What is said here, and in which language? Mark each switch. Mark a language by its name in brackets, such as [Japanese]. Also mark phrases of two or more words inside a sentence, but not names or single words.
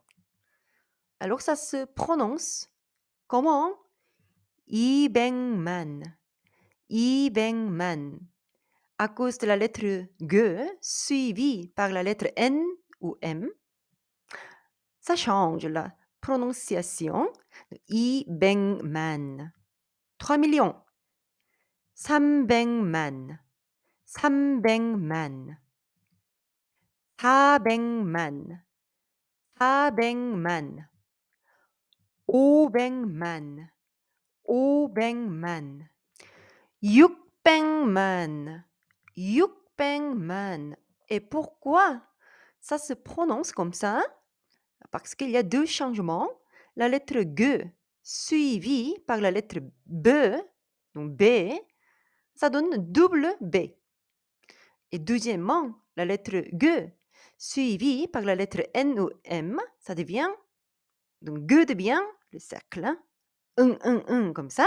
[French] Alors, ça se prononce comment? [Korean] 200만, 200만. [French] À cause de la lettre G suivie par la lettre N ou M, ça change la prononciation. [Korean] 200만. 3 millions. 300만. 300만. 400만. 400만. 500만. 500만. 600만. 600만. [French] Et pourquoi ça se prononce comme ça? Parce qu'il y a deux changements. La lettre G suivie par la lettre B, donc B, ça donne double B. Et deuxièmement, la lettre G suivie par la lettre N ou M, ça devient, donc G devient le cercle, comme ça.